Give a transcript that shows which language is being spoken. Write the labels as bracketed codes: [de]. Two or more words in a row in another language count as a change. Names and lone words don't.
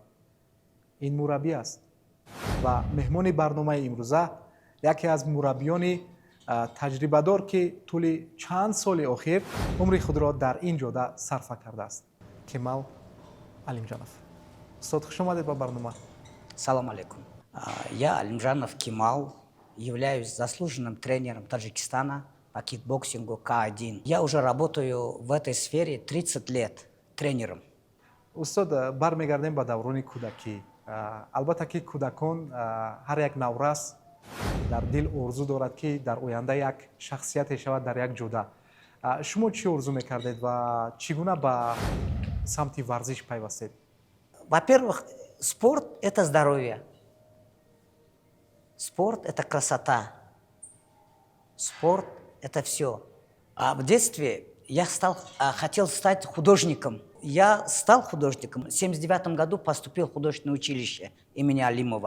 [tg] Ин мураббӣ аст ва меҳмони барномаи имрӯза яке аз мураббиёни таҷрибадор ки тӯли чанд соли охир умри худро дар ин ҷода сарфа кардааст. Кемал Алимҷанов. Устод, хуш омадед ба барнома. [ar] سلام عليكم. [ru] Я Алимджанов Кемал, являюсь заслуженным тренером Таджикистана по кикбоксингу К1. Я уже работаю в этой сфере 30 лет тренером. [tg] Устод, бармегардем ба даврони кӯдакӣ. Албатта ки кӯдакон ҳар як наврас дар дил орзу дорад ки дар оянда як шахсияте шавад дар як ҷода. Шумо чӣ орзу мекардед ва чӣ гуна ба самти варзиш пайвастед? [ru] Во-первых, спорт – это здоровье. Спорт – это красота. Спорт – это все. А в детстве я хотел стать художником. Я стал художником. В 1979 году поступил в художественное училище имени Алимова.